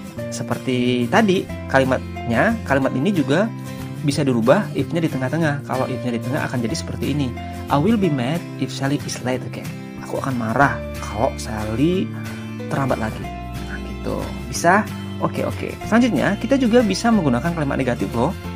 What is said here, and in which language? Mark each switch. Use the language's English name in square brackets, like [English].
[Indonesian] Seperti tadi kalimat ini juga bisa dirubah if-nya di tengah-tengah. Kalau if-nya di tengah akan jadi seperti ini. [English] I will be mad if Sally is late again. [Indonesian] Aku akan marah kalau Sally terlambat lagi. Nah gitu. Bisa? Oke. Selanjutnya kita juga bisa menggunakan kalimat negatif loh.